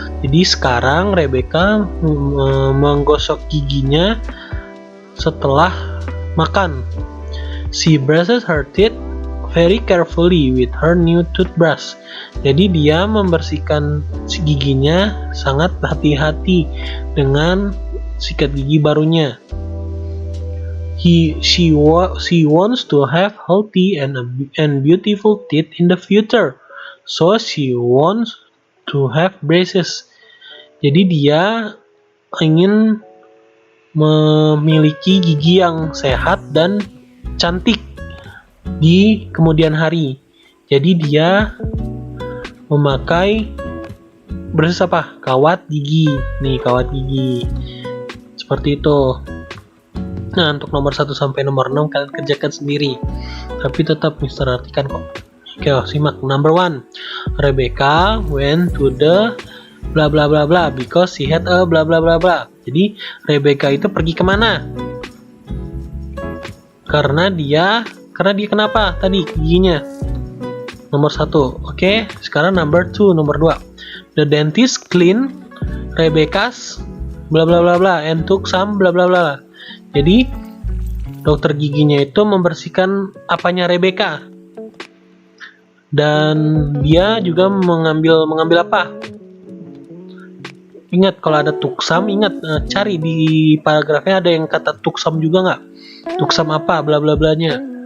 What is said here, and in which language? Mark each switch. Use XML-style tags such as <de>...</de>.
<id>Jadi sekarang Rebecca menggosok giginya setelah makan.</id> <en>She brushes her teeth very carefully with her new toothbrush.</en> <id>Jadi dia membersihkan giginya sangat hati-hati dengan sikat gigi barunya.</id> <en>She wants to have healthy and beautiful teeth in the future, so she wants to have braces.</en> <id>Jadi dia ingin memiliki gigi yang sehat dan cantik di kemudian hari. Jadi dia memakai braces apa? Kawat gigi. Nih, kawat gigi. Seperti itu. Nah, untuk nomor 1 sampai nomor 6 kalian kerjakan sendiri. Tapi tetap Mister artikan kok. Oke, simak.</id> <en>Number 1. Rebecca went to the bla bla bla bla because she had a bla bla bla bla.</en> <id>Jadi Rebecca itu pergi kemana? Karena dia Karena dia kenapa? Tadi giginya. Nomor 1. Oke, sekarang</id> <en>number 2,</en> <id>nomor 2.</id> <en>The dentist clean Rebecca's bla bla bla bla and took some bla bla bla.</en> <id>Jadi dokter giginya itu membersihkan apanya Rebecca. Dan dia juga mengambil apa? Ingat kalau ada tuksam, cari di paragrafnya ada yang kata tuksam juga nggak? Tuksam apa? Bla bla blanya.</id>